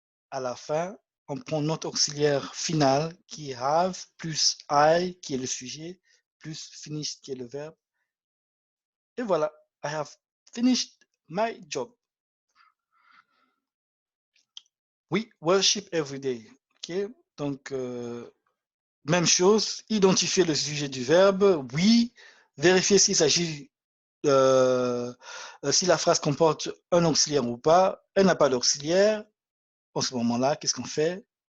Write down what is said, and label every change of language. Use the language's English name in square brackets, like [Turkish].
[French] À la fin, on prend notre auxiliaire final qui est have plus I qui est le sujet plus finished qui est le verbe. Et voilà, [English] I have finished my job. We worship every day. Okay? [French] Donc, même chose, identifier le sujet du verbe, oui, vérifier s'il s'agit, si la phrase comporte un auxiliaire ou pas. Elle n'a pas d'auxiliaire. En ce moment-là, qu'est-ce qu'on fait?